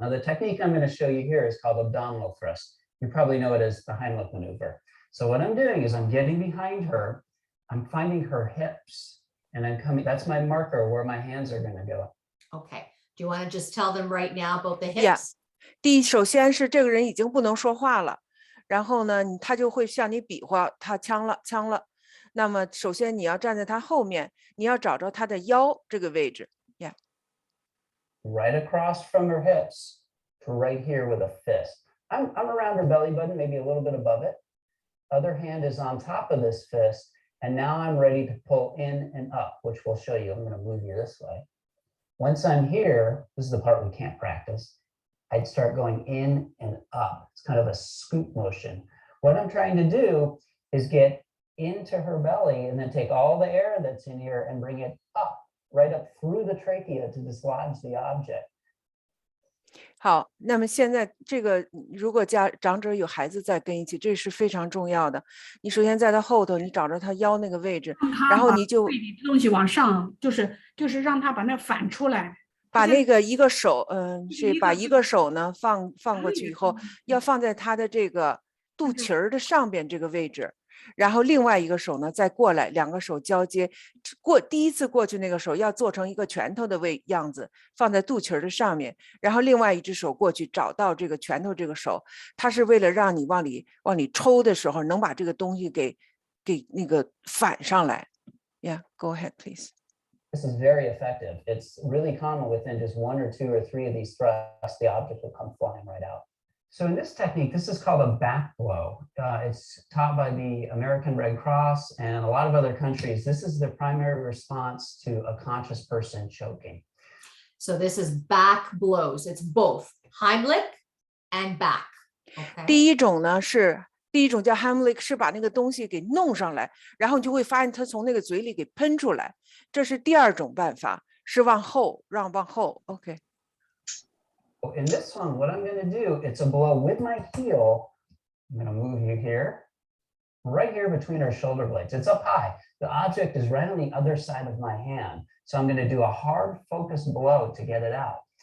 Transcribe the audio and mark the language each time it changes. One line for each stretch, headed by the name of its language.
English: Now, the technique I'm going to show you here is called abdominal thrust. You probably know it as the Heimlich maneuver. So what I'm doing is I'm getting behind her. I'm finding her hips and I'm coming. That's my marker where my hands are going to go. Okay. Do you want to just tell them right now about the hips? Yeah.
Chinese: 第一，首先是这个人已经不能说话了，然后呢，他就会向你比划，他呛了。那么首先你要站在他后面，你要找着他的腰这个位置。
English: Yeah. Right across from her hips to right here with a fist. I'm around her belly button, maybe a little bit above it. Other hand is on top of this fist. And now I'm ready to pull in and up, which we'll show you. I'm going to move you this way. Once I'm here, this is the part we can't practice. I'd start going in and up. It's kind of a scoop motion. What I'm trying to do is get into her belly and then take all the air that's in here and bring it up, right up through the trachea to dislodge the object.
Chinese: 好，那么现在这个如果长者有孩子在跟一起，这是非常重要的。你首先在他后头，你找着他腰那个位置，然后你就胃里的东西往上，就是让他把那反出来。把那个一个手，是把一个手呢放过去以后，要放在他的这个肚脐儿的上边这个位置，然后另外一个手呢再过来，两个手交接，第一次过去那个手要做成一个拳头的样子，放在肚脐儿的上面，然后另外一只手过去找到这个拳头这个手，它是为了让你往里抽的时候能把这个东西给那个反上来。
English: Yeah, go ahead, please. This is very effective. It's really common within just 1 or 2 or 3 of these thrusts, the object will come flying right out. So in this technique, this is called a back blow. It's taught by the American Red Cross and a lot of other countries. This is the primary response to a conscious person choking. So this is back blows. It's both Heimlich and back. Okay.
Chinese: 第一种叫 Heimlich， 是把那个东西给弄上来，然后你就会发现它从那个嘴里给喷出来。这是第二种办法，是往后。
English: OK。 In this one, what I'm going to do, it's a blow with my heel. I'm going to move you here, right here between our shoulder blades. It's up high. The object is right on the other side of my hand. So I'm going to do a hard focused blow to get it out.